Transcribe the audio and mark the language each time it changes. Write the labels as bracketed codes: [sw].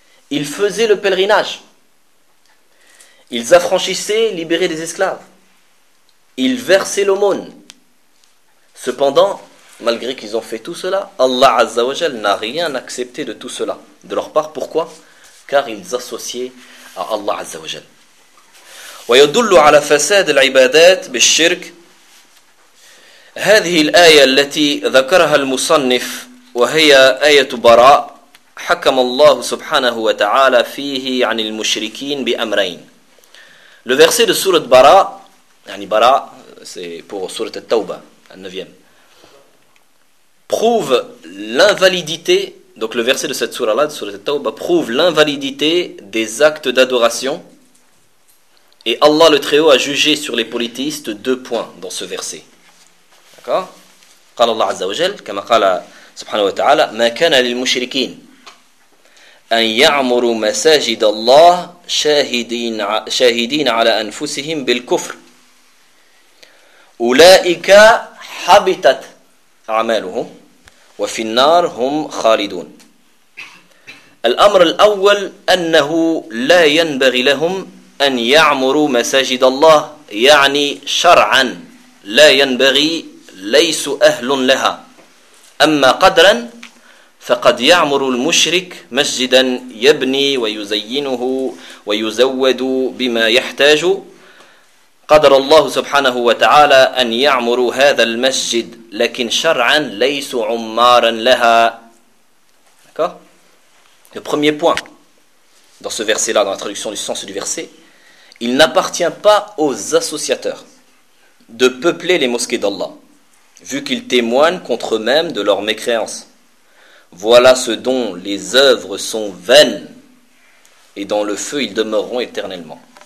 [fr] Ils faisaient le pèlerinage. Ils affranchissaient, libéraient des esclaves. Ils versaient l'aumône. Cependant, malgré qu'ils ont fait tout cela, Allah Azza wa Jal n'a rien accepté de tout cela, de leur part. Pourquoi ? Car ils associaient à Allah Azza wa Jal. [ar] ويدل على فساد العبادات بالشرك هذه الآية التي ذكرها المصنف وهي آية براء حكم الله سبحانه وتعالى فيه عن المشركين بأمرين. [fr] Le verset de sourate Bara, [ar] يعني [fr] Bara, c'est pour sourate At-Tawba, la 9e, prouve l'invalidité. Donc le verset de cette sourate-là, de sourate At-Tawbah, prouve l'invalidité des actes d'adoration. Et Allah le Très-Haut a jugé sur les polythéistes deux points dans ce verset. D'accord ? [ar] قال الله عز وجل كما قال سبحانه وتعالى ما كان للمشركين أن يعمروا مساجد الله شاهدين على أنفسهم بالكفر أولئك حبطت أعمالهم. وفي النار هم خالدون. الأمر الأول أنه لا ينبغي لهم أن يعمروا مساجد الله يعني شرعا لا ينبغي ليس أهل لها أما قدرا فقد يعمر المشرك مسجدا يبني ويزينه ويزود بما يحتاج قدر الله سبحانه وتعالى أن يعمر هذا المسجد لكن شرعا ليس عمارا لها. [fr] D'accord ? Le premier point dans ce verset-là, dans la traduction du sens du verset, il n'appartient pas aux associateurs de peupler les mosquées d'Allah, vu qu'ils témoignent contre eux-mêmes de leur mécréance. Voilà ce dont les œuvres sont vaines, et dans le feu ils demeureront éternellement.